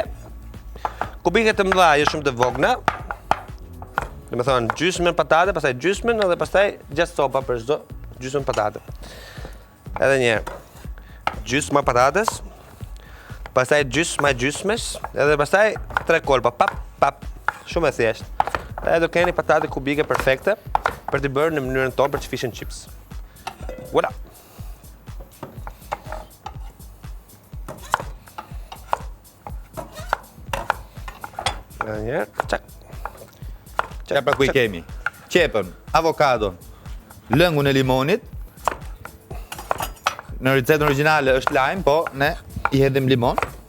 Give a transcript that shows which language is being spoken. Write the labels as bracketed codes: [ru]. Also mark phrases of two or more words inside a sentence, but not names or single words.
[sq] Kubike të mëdha, jo shumë të vogla. Do të thonë gjysmën patate, pastaj gjysmën edhe pastaj 6 copa për çdo gjysmën patate. Edhe një herë. Gjysma patates. Pastaj gjysma gjysmës, edhe pastaj 3 kolpa, pap. Shumë e thjeshtë. Edhe do keni patate kubike perfekte për t'i bërë në mënyrën tonë për [en] fish and chips. [sq] Voilà. Edhe një herë, çak. Qa pra ku i kemi? Qepën, avokadon, lëngun e limonit. Në recetën origjinale është lajm, po ne i hedhim limon.